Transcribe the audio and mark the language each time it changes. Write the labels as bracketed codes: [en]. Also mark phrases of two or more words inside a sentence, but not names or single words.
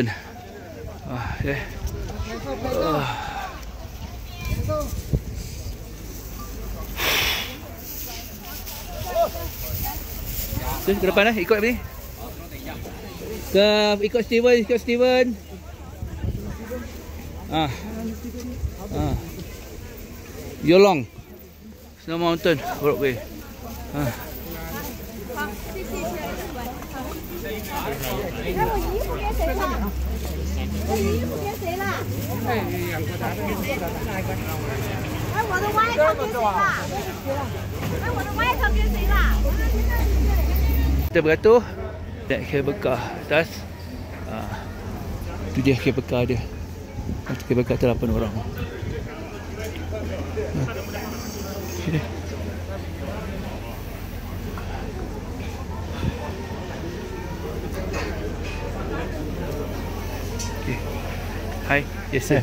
[ms] Okay. Ke depan ikut ni. Ikut Steven. Yolong Snow Mountain Roadway. [zh] 看我衣服给谁了？我衣服给谁了？哎，我的外套给谁了？哎，我的外套给谁了？ [ms] Kita beratur naik [en] cable car [ms] atas. Itu dia [en] cable car [ms] dia. [en] Cable car [ms] tu 8 orang. Sini. [en] Hai, yes sir.